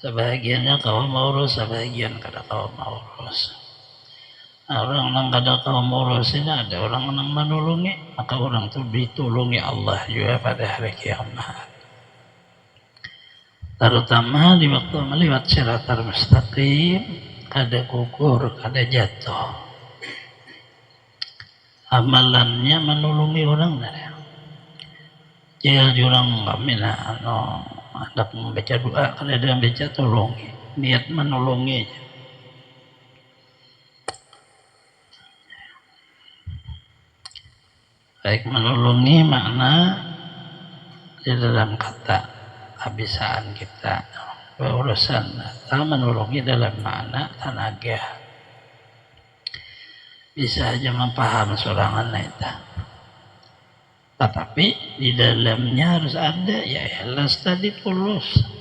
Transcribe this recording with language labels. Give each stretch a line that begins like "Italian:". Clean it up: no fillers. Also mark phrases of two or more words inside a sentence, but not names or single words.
Banjar: Sebahagiannya kau urus, sebahagian kada kau urus. Orang yang kada kau urus ini ada orang yang menolongi, maka orang itu ditolongi Allah juga pada hari kiamat. Terutama di waktu melewat siratal mustaqim, kada gugur, kada jatuh. Amalannya menolongi orang dari. Jadi orang kami ada membaca doa, kada ada membaca tolongi, niat menolongi.
Indonesian: Baik menolongi makna di dalam kata kebiasaan kita berurusan atau menolongi dalam makna tenaga bisa aja memaham seorang itu, tetapi di dalamnya harus ada ya ikhlas tadi, tulus.